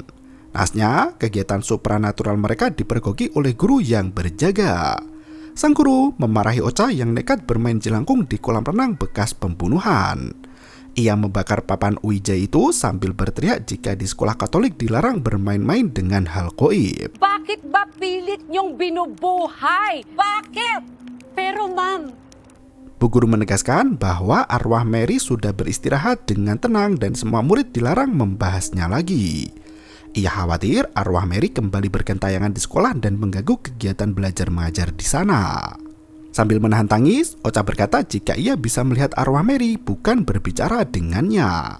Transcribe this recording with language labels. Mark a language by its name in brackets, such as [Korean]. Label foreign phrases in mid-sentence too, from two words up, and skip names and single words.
[Indonesian] Nasnya, kegiatan supranatural mereka dipergoki oleh guru yang berjaga. Sang guru memarahi Ocha yang nekat bermain jelangkung di kolam renang bekas pembunuhan. Ia membakar papan Ouija itu sambil berteriak jika di sekolah Katolik dilarang bermain-main dengan hal goib. [Filipino] Bakit ba pilit niyong binubuhay? Bakit? Pero ma'am, [Indonesian] Bu Guru menegaskan bahwa arwah Mary sudah beristirahat dengan tenang dan semua murid dilarang membahasnya lagi. Ia khawatir arwah Mary kembali bergentayangan di sekolah dan mengganggu kegiatan belajar mengajar di sana. Sambil menahan tangis, Ocha berkata jika ia bisa melihat arwah Mary bukan berbicara dengannya.